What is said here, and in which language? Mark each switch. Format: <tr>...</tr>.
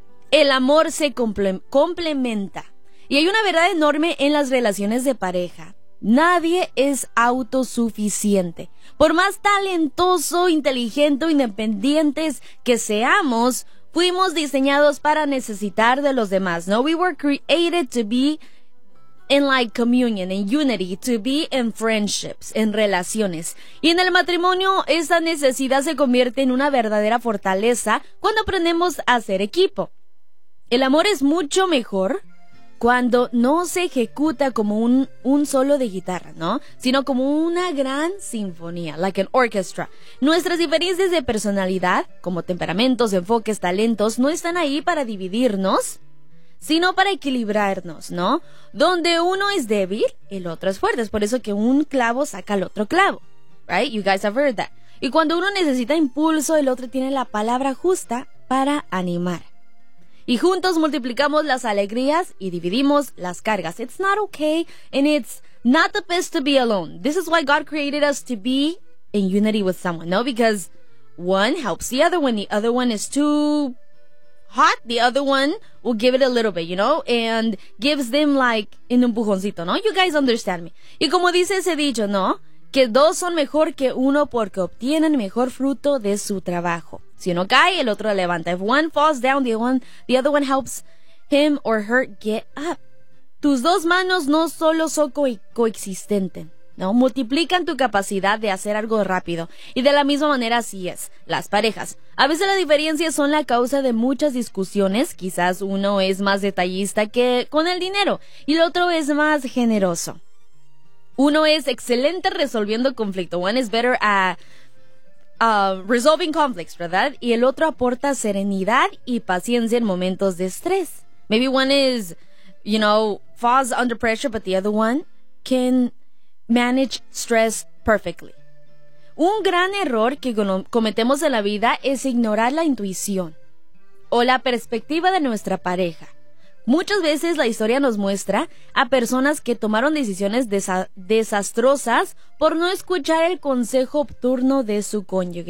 <es>El amor se complementa. Y hay una verdad enorme en las relaciones de pareja. Nadie es autosuficiente. Por más talentoso, inteligente o independientes que seamos, fuimos diseñados para necesitar de los demás.</es> <en>No, we were created to be in like communion, in unity, to be in friendships,</en> <es>en relaciones. Y en el matrimonio, esa necesidad se convierte en una verdadera fortaleza cuando aprendemos a ser equipo. El amor es mucho mejor cuando no se ejecuta como un solo de guitarra, ¿no? Sino como una gran sinfonía,</es> <en>like an orchestra.</en> <es>Nuestras diferencias de personalidad, como temperamentos, enfoques, talentos, no están ahí para dividirnos, sino para equilibrarnos, ¿no? Donde uno es débil, el otro es fuerte. Es por eso que un clavo saca al otro clavo, right?</es> <en>You guys have heard that.</en> <es>Y cuando uno necesita impulso, el otro tiene la palabra justa para animar. Y juntos multiplicamos las alegrías y dividimos las cargas.</es> <en>It's not okay and it's not the best to be alone. This is why God created us to be in unity with someone, no? Because one helps the other. When the other one is too hot, the other one will give it a little bit, you know? And gives them like an empujoncito, no? You guys understand me.</en> <es>Y como dice ese dicho, no? Que dos son mejor que uno porque obtienen mejor fruto de su trabajo. Si uno cae, el otro levanta.</es> <en>If one falls down, the other one helps him or her get up.</en> <es>Tus dos manos no solo son coexistentes, ¿no? Multiplican tu capacidad de hacer algo rápido. Y de la misma manera así es, las parejas. A veces las diferencias son la causa de muchas discusiones. Quizás uno es más detallista que con el dinero y el otro es más generoso. Uno es excelente resolviendo conflicto.</es> <en>One is better at resolving conflicts, ¿verdad?</en> <es>Y el otro aporta serenidad y paciencia en momentos de estrés.</es> <en>Maybe one is, you know, falls under pressure, but the other one can manage stress perfectly.</en> <es>Un gran error que cometemos en la vida es ignorar la intuición o la perspectiva de nuestra pareja. Muchas veces la historia nos muestra a personas que tomaron decisiones desastrosas por no escuchar el consejo obtuno de su cónyuge.</es>